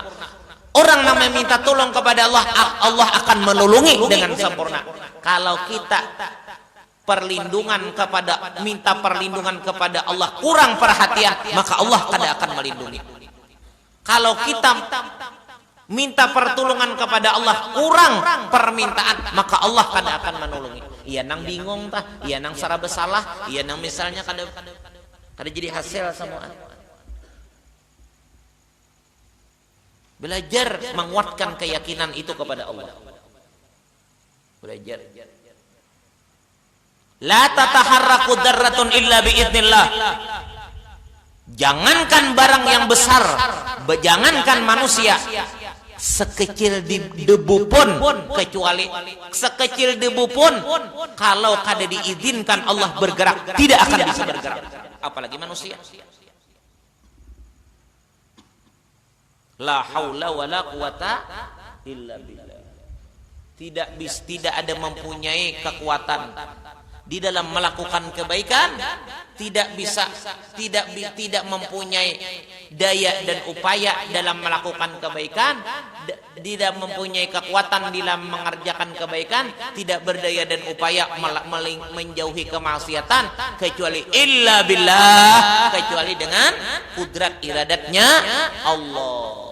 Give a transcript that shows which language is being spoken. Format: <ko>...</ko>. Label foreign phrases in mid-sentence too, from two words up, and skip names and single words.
<id>Orang yang meminta tolong kepada Allah, Allah akan melindungi dengan sempurna. Kalau kita minta perlindungan kepada Allah kurang perhatian, maka Allah kada akan melindungi. Kalau kita minta pertolongan kepada Allah kurang permintaan, maka Allah kada akan menolongi.</id> <bjn>Iya nang bingung tah, iya nang sarah bersalah, iya nang misalnya kada jadi hasil semua.</bjn> <id>Belajar menguatkan keyakinan itu kepada Allah. Belajar.</id> <ar>La tataharraku dzarratun illa biidznillah.</ar> <id>Jangankan barang yang besar, jangankan manusia, sekecil debu pun, kecuali sekecil debu pun kalau kada diizinkan Allah bergerak tidak akan bisa bergerak, apalagi manusia.</id> <ar>La haula wala quwata illa billah.</ar> <id>Tidak ada mempunyai kekuatan di dalam melakukan kebaikan, tidak mempunyai daya dan upaya dalam melakukan kebaikan, tidak mempunyai kekuatan dalam mengerjakan kebaikan, tidak berdaya dan upaya menjauhi kemaksiatan, kecuali</id> <ar>illa billah,</ar> <id>kecuali dengan kudrat iradatnya Allah.</id>